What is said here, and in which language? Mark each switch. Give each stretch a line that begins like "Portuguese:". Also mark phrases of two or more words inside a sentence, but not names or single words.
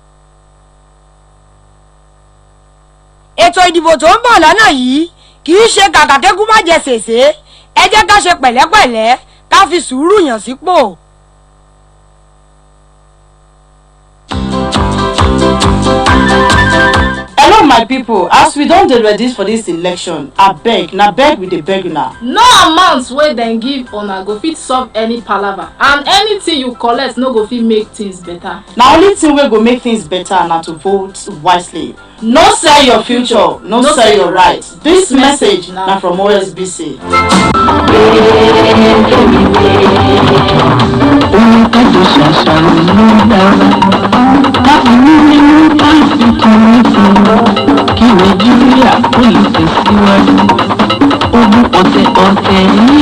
Yoruba: ètò ìdìbò tó ń bọ̀ lọ́nà yìí kì í ṣe kàkàkẹ́kù má jẹ sèse ẹ jẹ́ ká ṣe pẹ̀lẹ́pẹ̀lẹ́ ká fi sùúrù yàn sípò.
Nigerian Pidgin: Hello my people, as we don dey ready for dis election, abeg na beg we dey beg una. No amount wey dem give una go fit solve any palava and anything you collect no go fit make things better. Na only thing wey go make things better na to vote wisely. No sell your future, no sell your right. Dis message na from Osbc.
Yoruba: Kí Nàìjíríà kó lè tẹ̀síwájú ogun ọ̀tẹ̀ yìí